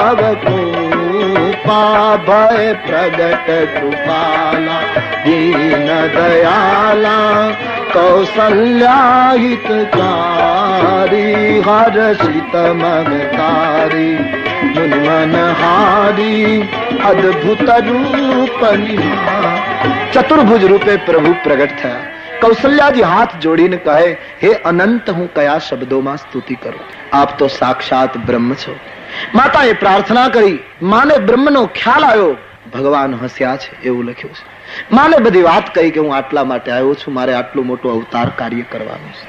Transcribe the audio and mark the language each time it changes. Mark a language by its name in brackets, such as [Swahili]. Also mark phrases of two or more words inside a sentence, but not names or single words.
[Awadhi] भवकूपा भय प्रगट कृपाला दीन दयाला कौशल्या हितकारी हर्षित ममतारी मुनि मनहारी अद्भुत रूप निहार. [Gujarati] ચતુર્ભુજ રૂપે પ્રભુ પ્રગટ થયા. કૌશલ્યાજી હાથ જોડીને કહે, હે અનંત, હું કયા શબ્દોમાં સ્તુતિ કરું? આપ તો સાક્ષાત બ્રહ્મ છો. માતાએ પ્રાર્થના કરી. માને બ્રહ્મનો ખ્યાલ આવ્યો. ભગવાન હસ્યા છે એવું લખ્યું છે. માને બધી વાત કહી કે હું આટલા માટે આવ્યો છું, મારે આટલું મોટું અવતાર કાર્ય કરવાનું છે.